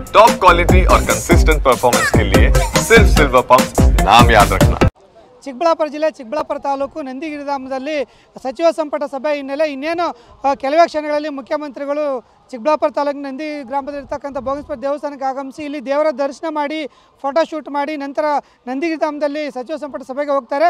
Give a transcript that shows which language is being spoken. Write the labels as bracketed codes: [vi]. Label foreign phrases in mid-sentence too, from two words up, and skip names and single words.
[en] top quality [hi] और [en] consistent performance [hi] के लिए सिर्फ सिल्वर पंप नाम याद रखना। [kn] ಚಿಕ್ಕಬಳ್ಳಾಪುರ ಜಿಲ್ಲೆ ಚಿಕ್ಕಬಳ್ಳಾಪುರ ತಾಲೂಕು ನಂದಿಗಿರಿಧಾಮದಲ್ಲಿ ಸಚಿವ ಸಂಪುಟ ಸಭೆ ಹಿನ್ನೆಲೆ ಇನ್ನೇನು ಕೆಲವೇ ಕ್ಷಣಗಳಲ್ಲಿ ಮುಖ್ಯಮಂತ್ರಿಗಳು ಚಿಕ್ಕಬಳ್ಳಾಪುರ ತಾಲೂಕಿನ ನಂದಿ ಗ್ರಾಮದಲ್ಲಿರ್ತಕ್ಕಂಥ ಭೋಗೇಶ್ವರ ದೇವಸ್ಥಾನಕ್ಕೆ ಆಗಮಿಸಿ ಇಲ್ಲಿ ದೇವರ ದರ್ಶನ ಮಾಡಿ [en] photo shoot [kn] ಮಾಡಿ ನಂತರ ನಂದಿಗಿರಿಧಾಮದಲ್ಲಿ ಸಚಿವ ಸಂಪುಟ ಸಭೆಗೆ ಹೋಗ್ತಾರೆ.